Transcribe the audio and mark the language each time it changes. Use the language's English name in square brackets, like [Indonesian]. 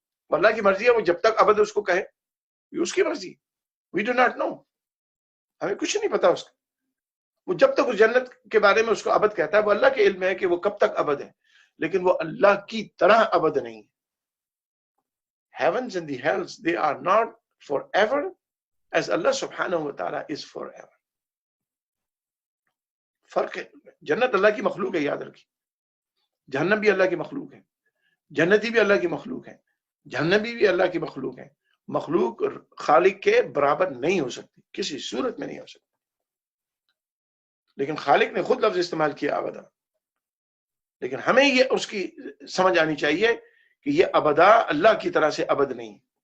[Urdu] اللہ کی مرضی ہے، وہ جب تک ابد اس کو کہے یہ اس کی مرضی. [English] we do not know, [Urdu] ہمیں کچھ نہیں پتا اس کا. وہ جب تک اس جنت کے بارے میں اس کو ابد کہتا ہے، وہ اللہ کے علم ہے کہ وہ کب تک ابد ہے، لیکن وہ اللہ کی طرح ابد نہیں. [English] Heavens and the hells, they are not forever as Allah subhanahu wa ta'ala is forever. [Urdu] فرق ہے. جنت اللہ کی مخلوق ہے، یاد رکھیے. جہنم بھی اللہ کی مخلوق ہے، جنتی بھی اللہ کی مخلوق ہے، جہنمی بھی اللہ کی مخلوق ہے. مخلوق خالق کے برابر نہیں ہو سکتی، کسی صورت میں نہیں ہو سکتی. لیکن خالق نے خود لفظ استعمال کیا ابدا. لیکن ہمیں یہ اس کی سمجھ آنی چاہیے کہ یہ ابدا اللہ کی طرح سے ابد نہیں.